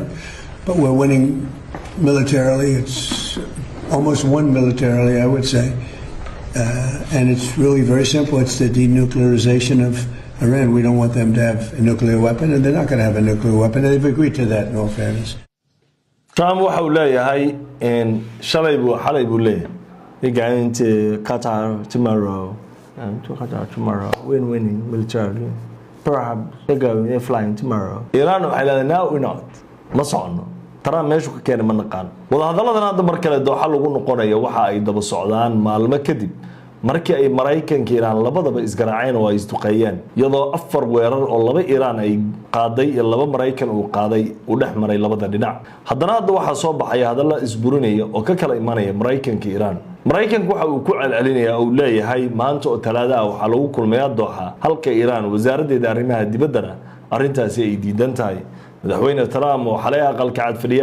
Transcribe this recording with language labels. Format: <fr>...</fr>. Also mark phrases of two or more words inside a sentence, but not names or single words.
<en>But we're winning militarily. It's almost won militarily, I would say. And it's really very simple. It's the denuclearization of Iran. We don't want them to have a nuclear weapon, and they're not going to have a nuclear weapon, and they've agreed to that, in all fairness.</en> <so>Trump waxa uu leeyahay in xalay buu leeyahay</so> <en>we're going to Qatar tomorrow we're winning militarily perhaps they're flying tomorrow</en> <so>Iran waxay leedahay</so> <en>now we're not</en> <so>ma socono Trump meeshu ka keenay ma naqaan wadahadalladan hadda mar kale Doha lagu noqonayo waxa ay daba socdaan maalmo kadib markii ay Mareykanka Iran labadaba isgaraaceen oo ay isduqeeyeen iyadoo afar weerar oo laba Iran ay qaaday iyo laba Mareykan uu qaaday u dhaxmaray labada dhinac haddana hadda waxa soo baxay hadalla isburinaya oo ka kala imanaya Mareykanka Iran Mareykanku waxa uu ku celcelinayaa oo leeyahay maanta oo Talaado waxa lagu kulmayaa Doha halka Iran wasaaradda arrimaha dibaddana arrintaasi ay diidan tahay madaxweyne Trump oo xalay aqalka cad fadhiya</so>